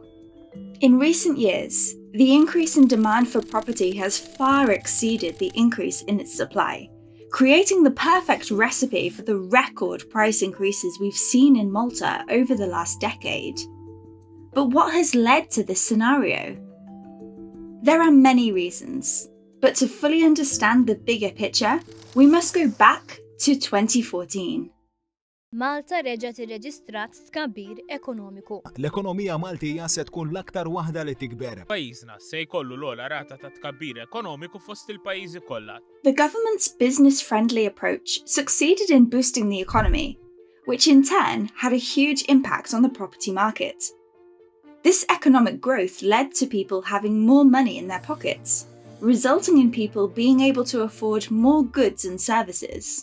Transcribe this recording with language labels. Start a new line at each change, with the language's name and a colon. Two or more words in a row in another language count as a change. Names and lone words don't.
English: In recent years, the increase in demand for property has far exceeded the increase in its supply, creating the perfect recipe for the record price increases we've seen in Malta over the last decade. But what has led to this scenario? There are many reasons, but to fully understand the bigger picture, we must go back to 2014.
Maltese: Malta reġgħet irreġistrat tkabbir ekonomiku. L-ekonomija Maltija se tkun l-aktar waħda li tikber. Pajjiżna se jkollu l-ogħla rata ta' tkabbir ekonomiku fost il-pajjiżi kollha.
English: The government's business-friendly approach succeeded in boosting the economy, which in turn had a huge impact on the property market. This economic growth led to people having more money in their pockets, resulting in people being able to afford more goods and services.